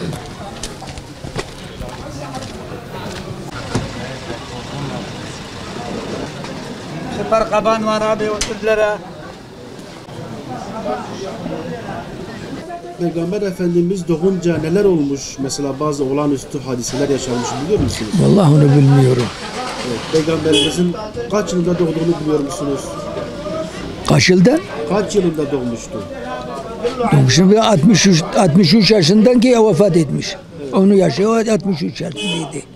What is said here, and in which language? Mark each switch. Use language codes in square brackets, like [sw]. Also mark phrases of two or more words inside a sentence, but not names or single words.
[tr] Peygamber Efendimiz doğunca neler olmuş? Mesela bazı olağanüstü hadiseler yaşanmış biliyor musunuz? والله أنا بالميورو Evet, Peygamberimizin kaç yılında doğduğunu biliyor musunuz? kaç yılda? Kaç yılında doğmuştu? Şimdi 63 yaşından ki vefat etmiş. Onu yaşıyor 63 yaşındaydı.